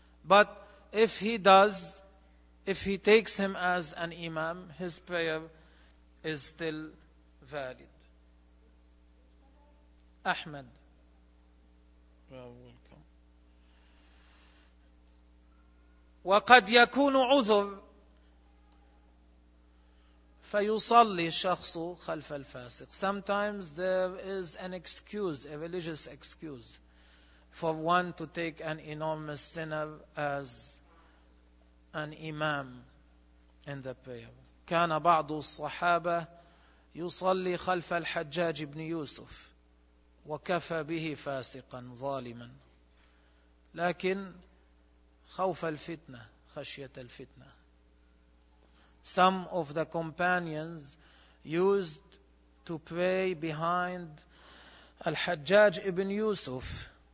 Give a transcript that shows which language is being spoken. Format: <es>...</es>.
<en>But if he does, if he takes him as an imam, his prayer is still valid. Ahmed.</en> <ar>وقد يكون عذر فيصلي الشخص خلف الفاسق.</ar> <en>Sometimes there is an excuse, a religious excuse, for one to take an enormous sinner as an imam in the prayer.</en> <ar>كان بعض الصحابة يصلي خلف الحجاج بن يوسف وكفى به فاسقا ظالما. لكن خوف الفتنة, خشية الفتنة.</ar> <en>Some of the companions used to pray behind الحجاج ابن يوسف.</en>